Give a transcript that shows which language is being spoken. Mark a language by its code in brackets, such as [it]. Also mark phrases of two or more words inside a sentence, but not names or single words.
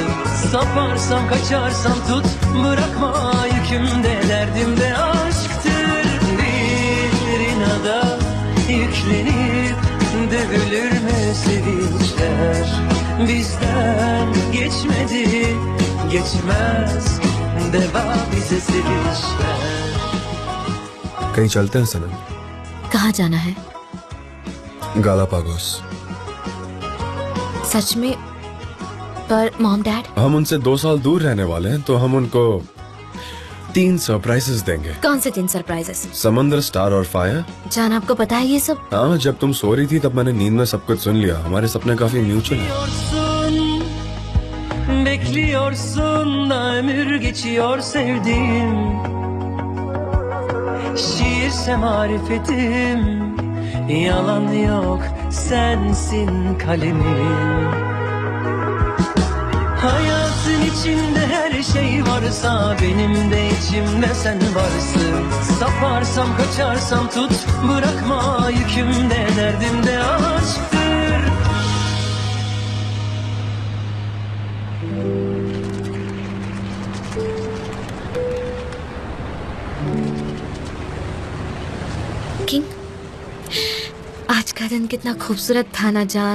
[tr] Saparsam kaçarsam tut, bırakma yükümde, derdimde aşktır. Bir inada yüklenip dövülür mü sevinçler? Bizden geçmedi, geçmez, deva bize sevinçler. [hi] कहीं चलते हैं सनम? कहाँ जाना है? गालापागोस। सच में? पर [en] Mom Dad? [hi] हम उनसे 2 साल दूर रहने वाले हैं, तो हम उनको 3 सरप्राइजेस देंगे। कौन से 3 सरप्राइजेस? समंदर, स्टार और फायर। जान आपको पता है ये सब? हाँ, जब तुम सो रही थी तब मैंने नींद में सब कुछ सुन लिया। हमारे सपने काफी म्यूचुअल हैं। [tr] Bekliyorsun da ömür geçiyor sevdiğim. Şiirse marifetim, yalan yok sensin kalemim. Hayatın içinde her şey varsa benim de içimde sen varsın. Saparsam kaçarsam tut, bırakma yükümde, derdimde aşktır. [hi] किंग, आज का दिन कितना खूबसूरत था ना जान।